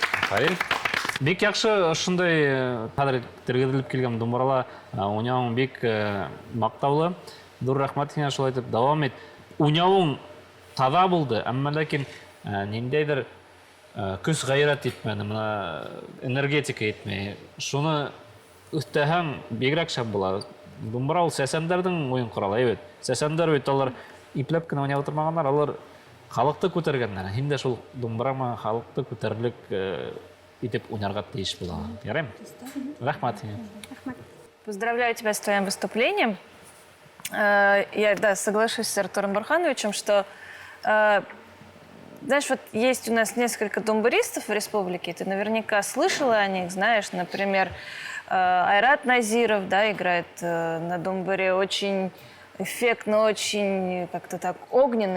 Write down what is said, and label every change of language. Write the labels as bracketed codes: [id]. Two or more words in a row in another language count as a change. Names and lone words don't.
[ba] Рафаэль. Бик яхшы ушундай кадыр тергелип келген думбурала уйнауың бик мактаулы. Дур рахмат сиңа шулай айтып дawam et. Уйнауың таза булды, әмма ләкин ниндәйдер көз гайрат итмәде, мына энергетика итмәй. Шуны үстәһәң бигрәк шәп була. Думбура ул сәсәндәрнең уен коралы, әйбәт. Сәсәндәр бит алар ипләп кенә уйнап утырмаганнар, алар халыкты күтәргәннәр. Һин дә шул думбурама халыкты күтәрлек итеп уйнарга тиеш була. Ярыймы? Рахмат. [ru] Поздравляю тебя с твоим выступлением. Я, да, соглашусь с Артуром Бурхановичем, что, знаешь, вот есть у нас несколько думбуристов в республике, ты наверняка слышала о них, знаешь, например, Айрат Назиров, да, играет на думбуре очень эффектно, очень как-то так огненно.